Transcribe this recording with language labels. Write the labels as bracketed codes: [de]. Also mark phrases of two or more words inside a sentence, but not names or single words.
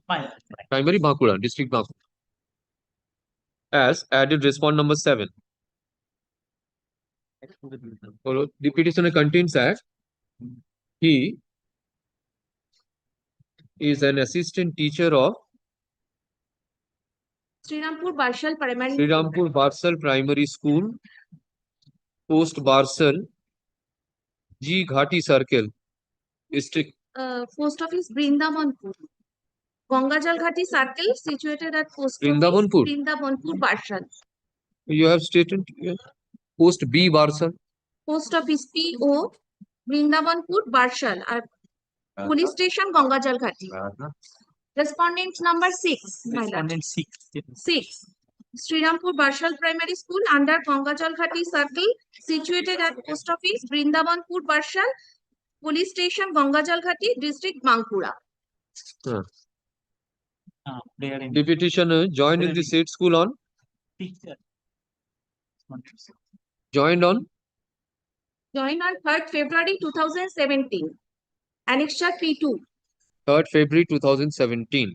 [en] Primary Bankura, District Bankura. As added respond number 7. The petitioner contains that he is an assistant teacher of Srirampur Barshal Primary. Srirampur Barsal Primary School, Post Barsal, G Ghati Circle, District. Post office Brindabanpur. Gongajal Ghati Circle situated at Post Brindabanpur. office Brindabanpur Barshal. You have stated Post B Barsal. Post office PO Brindabanpur Barshal. Police station Gongajal Ghati. Respondent number 6. Respondent 6. 6. Srirampur Barshal Primary School under Gongajal Ghati Circle situated at Post Office Brindabanpur Barshal, Police Station Gongajal Ghati, District Bankura. The petitioner joined in the said school on joined on 3rd February 2017. Annexure P2. 3rd February 2017.